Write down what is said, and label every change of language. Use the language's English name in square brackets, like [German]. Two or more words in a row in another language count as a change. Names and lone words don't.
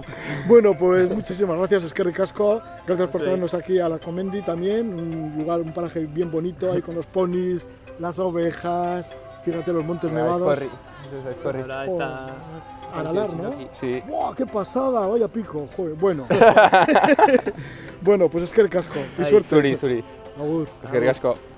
[Spanish] Bueno, pues muchísimas gracias, [Basque] Eskerrik asko, [Spanish] gracias por traernos aquí a la Comendi también, un paraje bien bonito, ahí con los ponis, las ovejas, fíjate los montes nevados. Ahora está... Aralar, ¿no? Sí. ¡Wow, qué pasada! Vaya pico, joder. Bueno. Bueno, pues [Basque] Eskerrik asko. [Spanish] Y suerte. [Basque] Zuri. Agur. Eskerrik asko.